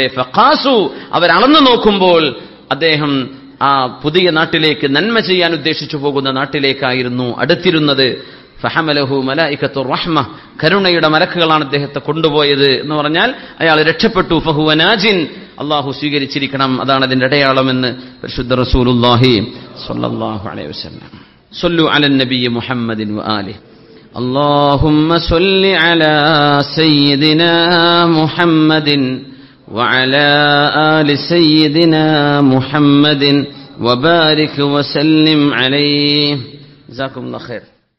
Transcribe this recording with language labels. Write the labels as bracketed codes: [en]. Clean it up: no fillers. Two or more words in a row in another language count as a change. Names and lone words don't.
[ml] ഫഖാസു, അവർ അളന്നു നോക്കുമ്പോൾ അദ്ദേഹം ആ പുതിയ നാട്ടിലേക്ക്, നന്മ ചെയ്യാൻ ഉദ്ദേശിച്ചു പോകുന്ന നാട്ടിലേക്കായിരുന്നു അടുത്തിരുന്നത്. [ar] فحملته ملائكة الرحمة, [ml] കരുണയുടെ മലക്കുകളാണ് അദ്ദേഹത്തെ കൊണ്ടുപോയത് എന്ന് പറഞ്ഞാൽ അയാൾ രക്ഷപ്പെട്ടു. [ar] فهو ناج, [ml] അള്ളാഹു സ്വീകരിച്ചിരിക്കണം, അതാണ് അതിന്റെ അടയാളമെന്ന് പരിശുദ്ധ [ar] رسول الله صلى الله عليه وسلم. صلوا على النبي محمد وآله. اللهم صل على سيدنا محمد وعلى آل سيدنا محمد وبارك وسلم عليه. جزاكم الله خير.